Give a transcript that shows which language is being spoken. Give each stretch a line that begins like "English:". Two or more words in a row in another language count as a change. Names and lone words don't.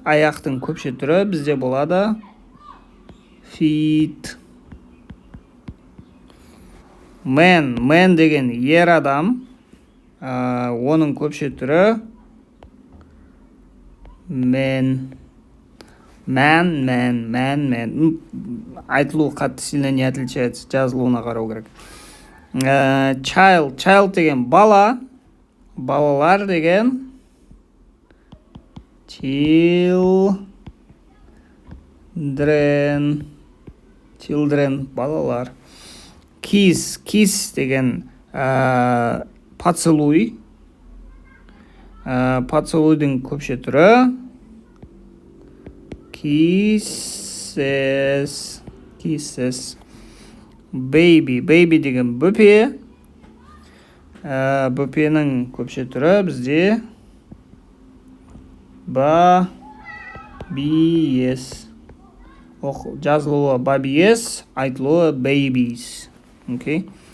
Kazakh: Аяқтың көпше түрі бізде болады feet. Man деген ер адам. Оның көпше түрі man. Айтылу қатты
Russian: сильно не отличается,
Kazakh: жазылуына қарау керек. Child деген бала. Балалар деген children, балалар. Kiss деген поцелуй. Поцелуйдың көпше түрі kisses. Baby деген бөпе. Бөпенің көпше түрі бізде babies. Жазылуы babies, айтылуы babies. Окей.